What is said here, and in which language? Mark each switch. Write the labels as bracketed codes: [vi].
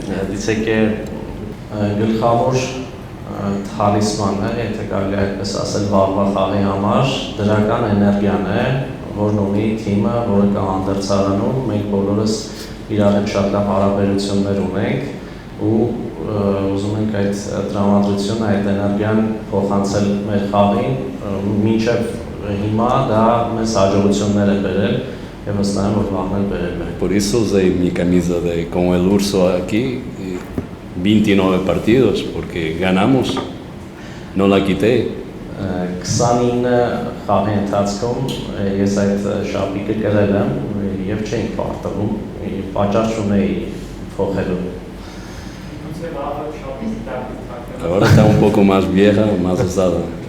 [es] Dice que [hy] գլխավոր թալիսմանը, եթե կարելի է այդպես ասել, վաղվա խաղի համար դրական էներգիան է, որն ունի թիմը, որը կա հանդերձարանում, մենք բոլորս իրար հետ շատ լավ հարաբերություններ ունենք ու ուզում ենք այդ տրամադրությունը, այդ էներգիան փոխանցել մեր խաղին, մինչև հիմա դա մեզ հաջողություններ է բերել եւ վստահ եմ, որ վաղն էլ բերել է։ [es] Por eso usé mi camisa con el urso aquí, 29 partidos, porque ganamos, no la quité. [hy] 29 խաղի ընթացքում ես այդ շապիկը կրել եմ եւ չենք պարտվում, պատճառ չունեի փոխելու։ [es] Ahora está un poco más vieja, más usada.